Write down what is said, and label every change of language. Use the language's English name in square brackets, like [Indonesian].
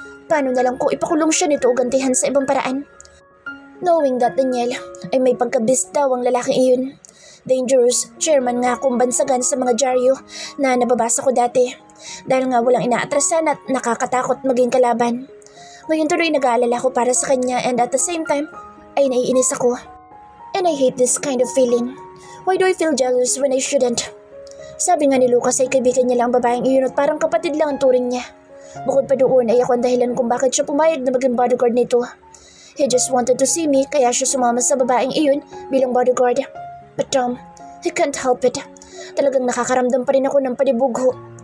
[Filipino] Paano na lang kung ipakulong siya nito o gantihan sa ibang paraan? [English] Knowing that [Filipino] Daniel ay may pagkabis daw ang lalaking iyon. Dangerous, chairman nga akong bansagan sa mga dyaryo na nababasa ko dati. Dahil nga walang inaatrasan at nakakatakot maging kalaban. Ngayon tuloy nag-aalala ko para sa kanya [English] and at the same time [Filipino] ay naiinis ako. [English] And I hate this kind of feeling. Why do I feel jealous when I shouldn't? [Filipino] Sabi nga ni Lucas ay kaibigan niya lang ang babaeng iyon at parang kapatid lang ang turing niya. Bukod pa doon ay ako ang dahilan kung bakit siya pumayag na maging bodyguard nito. [English] He just wanted to see me [Filipino] kaya siya sumama sa babaeng iyon bilang bodyguard. [English] But he can't help it. [Filipino] Talagang nakakaramdam pa rin ako ng panibugho.